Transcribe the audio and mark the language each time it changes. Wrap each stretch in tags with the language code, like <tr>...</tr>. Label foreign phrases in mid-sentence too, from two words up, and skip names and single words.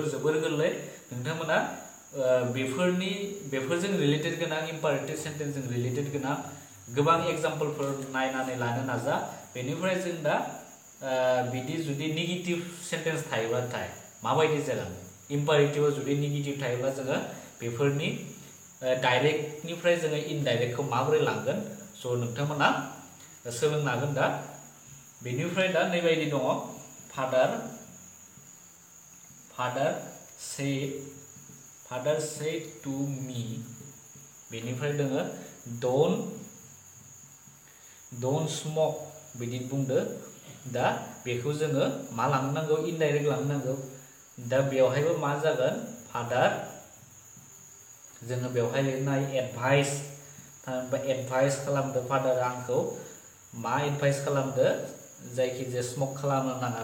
<brx>जोबोर गोरलै नोंथांमोना बेफोरजों रिलेटेड गोनां इम्पारेटिव सेन्टेन्सजों रिलेटेड गोनां गोबां एग्जाम्पलफोर नायनानै लानो नाजा बेनिफ्राय जों दा बिदि जुदि</brx> <en>negative sentence</en> <brx>थायोब्लाथाय माबायदि जागोन इम्पारेटिभआव जुदि नेगेटिभ थायोब्ला जोङो बेफोरनि डाइरेक्टनिफ्राय जोङो इनडाइरेक्टखौ माबोरै लांगोन स' नोंथांमोना सोलोंनो हागोन दा बेनिफ्राय दा नैबायदि दङ</brx> <en>father said to me</en> <brx>बेनिफ्राय दोङो</brx> <en>don't smoke</en> <brx>बिदि बुंदो दा बेखौ जोङो मा लांनांगौ इनडाइरेक्ट लांनांगौ दा बेवहायबो मा जागोन फादार जोङो बेवहाय लिरनाय एडभाइस खालामदो फादार आंखौ मा एडभाइस खालामदो जायखिजाया स्मक खालामनो नाङा</brx>